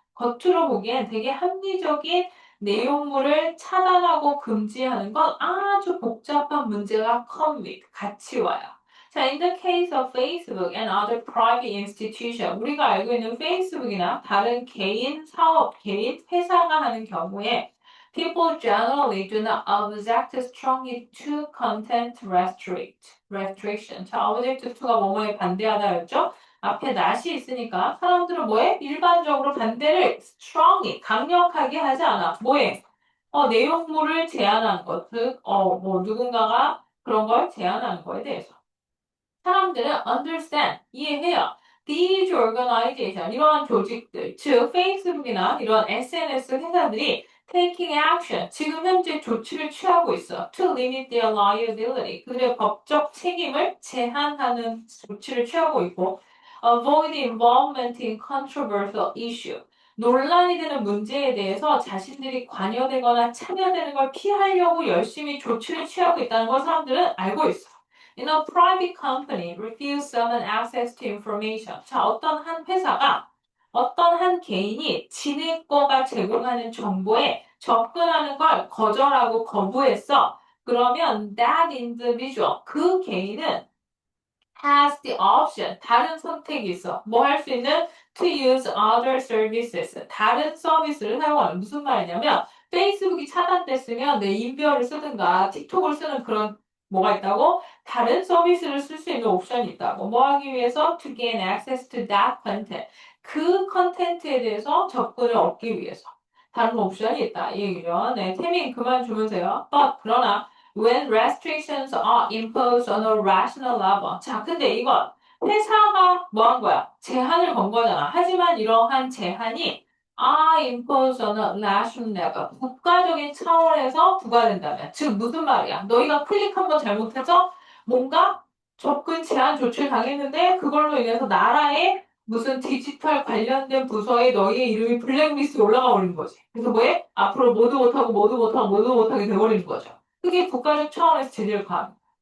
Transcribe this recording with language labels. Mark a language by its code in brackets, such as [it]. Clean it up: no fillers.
[ko] 겉으로 보기엔 되게 합리적인 내용물을 차단하고 금지하는 건 아주 복잡한 문제가 [en] come with, [ko] 같이 와요. [en] 자, in the case of Facebook and other private institution, [ko] 우리가 알고 있는 페이스북이나 다른 개인 사업, 개인 회사가 하는 경우에 [en] people generally do not object strongly to content restriction. [ko] 자, object to가 뭐뭐에 반대하다였죠? 앞에 not이 있으니까 사람들은 뭐에? 일반적으로 반대를 strongly, 강력하게 하지 않아. 뭐에? 내용물을 제한한 것, 즉, 뭐, 누군가가 그런 걸 제한하는 거에 대해서. 사람들은 understand, 이해해요. [en] These organization, [ko] 이러한 조직들, 즉 페이스북이나 이런 SNS 회사들이 [en] taking action, [ko] 지금 현재 조치를 취하고 있어. [en] To limit their liability, [ko] 그들의 법적 책임을 제한하는 조치를 취하고 있고 [en] avoid involvement in controversial issue. [ko] 논란이 되는 문제에 대해서 자신들이 관여되거나 참여되는 걸 피하려고 열심히 조치를 취하고 있다는 걸 사람들은 알고 있어. [en] In a private company, refuse someone access to information. [ko] 자, 어떤 한 회사가 어떤 한 개인이 지네 거가 제공하는 정보에 접근하는 걸 거절하고 거부했어. 그러면 that individual, 그 개인은 has the option, 다른 선택이 있어. 뭐 할 수 있는? [en] To use other services, [ko] 다른 서비스를 사용하는. 무슨 말이냐면 페이스북이 차단됐으면 내 인별을 쓰든가 틱톡을 쓰는 그런 뭐가 있다고? 다른 서비스를 쓸 수 있는 옵션이 있다고. 뭐 하기 위해서? [en] To gain access to that content. [ko] 그 컨텐츠에 대해서 접근을 얻기 위해서. 다른 옵션이 있다. 이 얘기죠. 네, 태민 그만 주무세요. 그러나 [en] when restrictions are imposed on a rational level. [ko] 자, 근데 이건 회사가 뭐 한 거야? 제한을 건 거잖아. 하지만 이러한 제한이 [en] are imposed on a national level. [ko] 국가적인 차원에서 부과된다면. 즉, 무슨 말이야? 너희가 클릭 한 번 잘못해서 뭔가 접근 제한 조치를 당했는데 그걸로 인해서 나라의 무슨 디지털 관련된 부서에 너희의 이름이 블랙리스트에 올라가 버리는 거지. 그래서 뭐해? 앞으로 모두 못하고 모두 못하고 모두 못하게 돼버리는 거죠. 그게 국가적 차원에서 제재를 가하는.